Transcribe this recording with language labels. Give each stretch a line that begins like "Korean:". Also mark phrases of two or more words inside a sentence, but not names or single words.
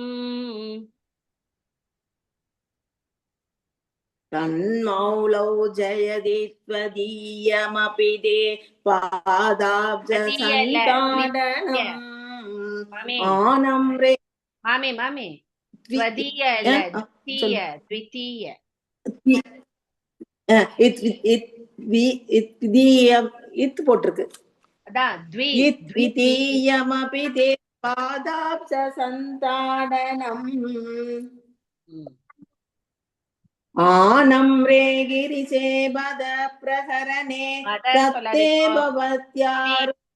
Sanskrit: तन्मौलौ जयति त्वदीयमपि ते पादाब्ज सन्ताडनम्. आनम् रे
Tamil: மாமி மாமி த்வதீய இல்ல, த்விதீய த்விதீய. இத் போட்டிருக்கு. அதான்
Sanskrit: द्वितीयमपि ते पादाब्ज सन्ताडनम् आनम्रे गिरिशे बद प्रहरणे दत्ते भवत्यारु